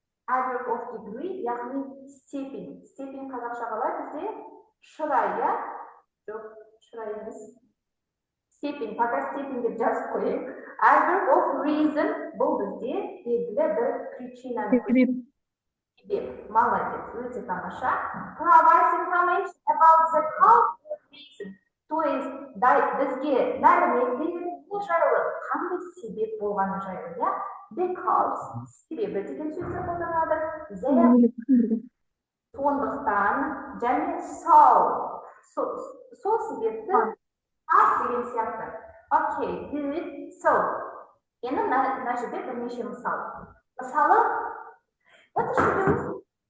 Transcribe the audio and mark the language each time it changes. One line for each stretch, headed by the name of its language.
English: Adverb of degree, яғни степень.
Kazakh: Степень қазақша қалай бізде? Шырай, иә? Жоқ, шырай емес. Степень, пока степень деп жазып қойайық. Adverb of reason, бұл бізде белгілі бір причина. Себеп. Молодец, өте тамаша.
English: Provide information about the cause of reason.
Kazakh: То есть, бізге мәлімет береді не жайлы, қандай себеп болғаны жайлы, иә? Because, себебі деген сөздер қолданады. Сондықтан, және сол себепті деген сияқты.
English: Окей, good, so.
Kazakh: Енді мына жерде бірнеше мысал.
English: Мысалы, what is she doing?